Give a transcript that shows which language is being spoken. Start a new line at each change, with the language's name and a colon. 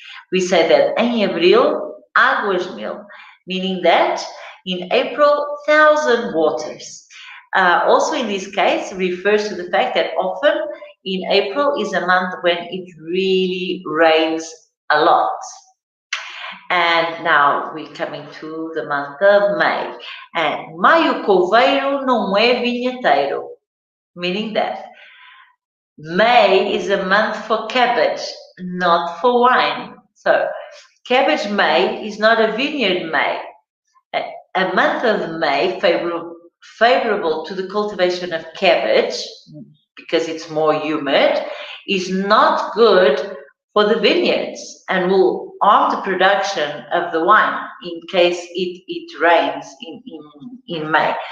English: We say that
Portuguese: em abril, águas mil,
English: meaning that in April, 1,000 waters. Also in this case, refers to the fact that often in April is a month when it really rains a lot. And now we're coming to the month of May. And
Portuguese: Maio coveiro não é vinheteiro,
English: meaning that May is a month for cabbage, not for wine. So cabbage May is not a vineyard May. A month of May favorable to the cultivation of cabbage because it's more humid is not good for the vineyards and will harm the production of the wine in case it rains in May.